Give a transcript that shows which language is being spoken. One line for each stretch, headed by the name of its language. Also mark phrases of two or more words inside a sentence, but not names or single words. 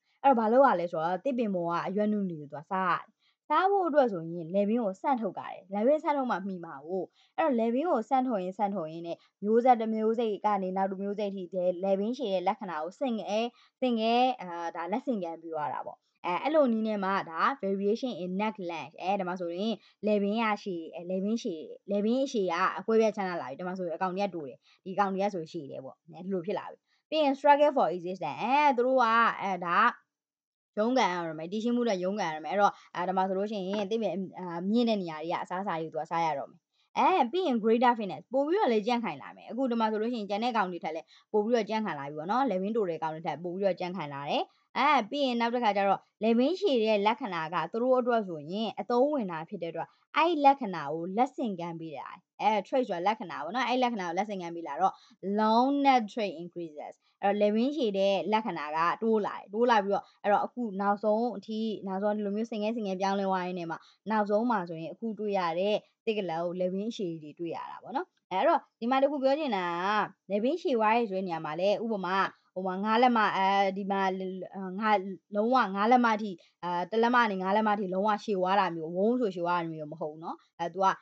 Burmese: အဲ့တော့ဘာလုပ်ရလဲဆိုတော့တစ်ပင်ပေါ်ကအရွက်နုတွေကိုသူကစားရတယ်စားဖို့အတွက်ဆိုရင်လေဘင်းကိုစန့်ထုတ်ကြတယ်လေဘင်းစန့်ထုတ်မှမှီမှာကိုအဲ့တော့လေဘင်းကိုစန့်ထုတ်ရင်းနဲ့မျိုးဆက်တစ်မျိုးစိတ်ကနေနောက်တစ်မျိုးစိတ်ထိလေဘင်းရှည်ရဲ့လက္ခဏာကိုဆင့်ကဲဒါလက်ဆင့်ကမ်းပြီးသွားတာပေါ့အဲ့လိုနည်းနဲ့မှဒါ
English: variation in neck length
Burmese: ဒါမှဆိုရင်လေဘင်းရှည်လေဘင်းအရှည်ကအကွဲပြားချမ်းသာလာပြီဒါမှဆိုရင်အကောင်တွေကတိုးတယ်ဒီကောင်တွေကဆိုရှည်တယ်ပေါ့ဒီလို ဖြစ်လာပြီပြီးရင်
English: struggle for existence
Burmese: သူတို့ကဒါရုန်းကန်ရမယ်တည်ရှိမှုနဲ့ရုန်းကန်ရမယ်အဲ့တော့ဒါမှဆိုလို့ရှိရင်သိမြင့်တဲ့နေရာတွေကအစားအစာတွေသူကစားရတော့မယ်ပြီးရင်
English: greater fitness
Burmese: ပို့ပြီးတော့လေကြန့်ခိုင်လာမယ်အခုဒီမှာဆိုလို့ရှိရင်ကျန်တဲ့ကောင်တွေထက်လည်းပို့ပြီးတော့ကြန့်ခိုင်လာပြီပေါ့နော်လေဘင်းတိုတဲ့ကောင်တွေထက်ပို့ပြီးတော့ကြန့်ခိုင်လာတယ်ပြီးရင်နောက်တစ်ခါကျတော့လေဘ င်းရှည်တဲ့လက္ခဏာကသူတို့အတွက်ဆိုရင်အသုံးဝင်တာဖြစ်တဲ့အတွက်အဲ့လက္ခဏာကိုလက်ဆင့်ကမ်းပေးတာtrait ဆိုတာလက္ခဏာပေါ့နော်အဲ့လက္ခဏာကိုလက်ဆင့်ကမ်းပေးလာတော့
English: long neck trait increases
Burmese: အဲ့တော့လေဘင်းရှည်တဲ့လက္ခဏာကတိုးလာပြီးတော့အဲ့တော့အခု နောက်ဆုံးဒီလိုမျိုးဆင်ငဲပြောင်းလဲသွားရင်းနဲ့မှာနောက်ဆုံးမှာဆိုရင်အခုတွေ့ရတဲ့တိတ်ကလေးကိုလေဘင်းရှည်တွေတွေ့ရတာပေါ့နော်အဲ့တော့ဒီမှာတခုပြောချင်တာကလေဘင်းရှည်ဝါးရေးဆိုတဲ့နေ ရာမှာလဲဥပမာ9လက်မဒီမှာငါလုံးဝ9လက်မအထိ1လက်မနဲ့9လက်မအထိလုံးဝရှည်ွားတာမျိုးဝုန်းဆိုရှည်ွားတာမျိုးမဟုတ်ဘူးเนาะသူက